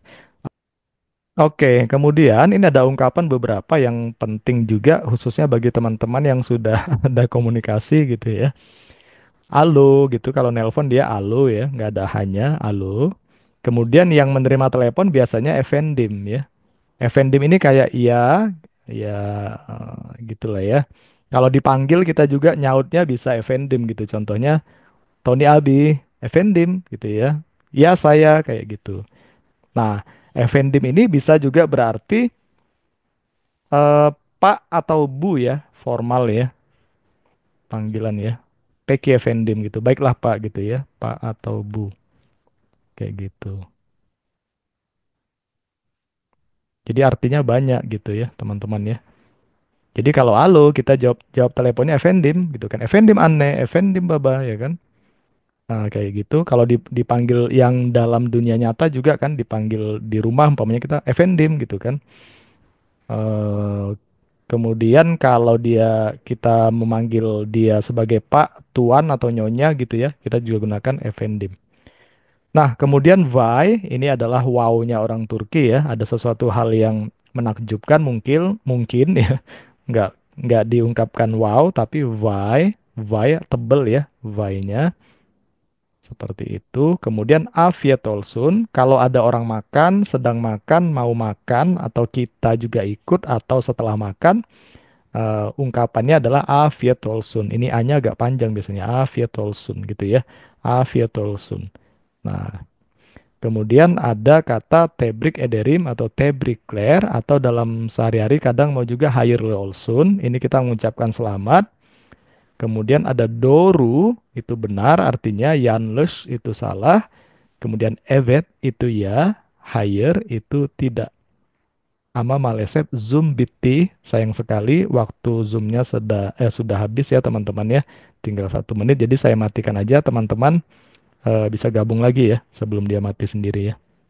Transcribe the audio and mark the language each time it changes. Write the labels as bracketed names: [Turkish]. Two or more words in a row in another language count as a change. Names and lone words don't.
[Indonesian] Oke, kemudian ini ada ungkapan beberapa yang penting juga khususnya bagi teman-teman yang sudah ada komunikasi gitu ya. Alo gitu, kalau nelpon dia alo ya, nggak ada hanya alo. Kemudian yang menerima telepon biasanya efendim ya. Efendim ini kayak iya, ya gitulah ya. Kalau dipanggil kita juga nyautnya bisa efendim gitu. Contohnya Tony Abi, efendim gitu ya. Ya saya kayak gitu. Nah, efendim ini bisa juga berarti eh, Pak atau Bu ya, formal ya, panggilan ya. [Turkish] Peki efendim gitu. [Indonesian] Baiklah Pak gitu ya, Pak atau Bu kayak gitu. Jadi artinya banyak gitu ya, teman-teman ya. Jadi kalau halo kita jawab jawab teleponnya efendim gitu kan. [Turkish] Efendim anne, efendim baba [Indonesian] ya kan. Nah, kayak gitu. Kalau dipanggil yang dalam dunia nyata juga kan dipanggil di rumah umpamanya kita efendim gitu kan. Eh kemudian kalau kita memanggil dia sebagai Pak, Tuan atau Nyonya gitu ya, kita juga gunakan efendim. Nah, kemudian vai ini adalah wow-nya orang Turki ya. Ada sesuatu hal yang menakjubkan mungkin mungkin ya. Nggak nggak diungkapkan wow tapi vai tebel ya vai-nya seperti itu. Kemudian [Turkish] afiyet olsun [Indonesian] kalau ada orang makan, sedang makan, mau makan atau kita juga ikut atau setelah makan ungkapannya adalah [Turkish] afiyet olsun. [Indonesian] Ini A-nya agak panjang biasanya [Turkish] afiyet olsun [Indonesian] gitu ya. [Turkish] Afiyet olsun. [Indonesian] Nah, kemudian ada kata [Turkish] tebrik ederim [Indonesian] atau [Turkish] tebrik ler [Indonesian] atau dalam sehari-hari kadang mau juga [Turkish] hayırlı olsun. [Indonesian] Ini kita mengucapkan selamat. Kemudian ada doru itu benar artinya yanlış itu salah. Kemudian evet itu ya, hayır itu tidak. [Turkish] Ama maalesef Zoom bitti. [Indonesian] Sayang sekali waktu Zoomnya sudah habis ya teman-teman ya. Tinggal 1 menit. Jadi saya matikan aja teman-teman bisa gabung lagi ya sebelum dia mati sendiri ya.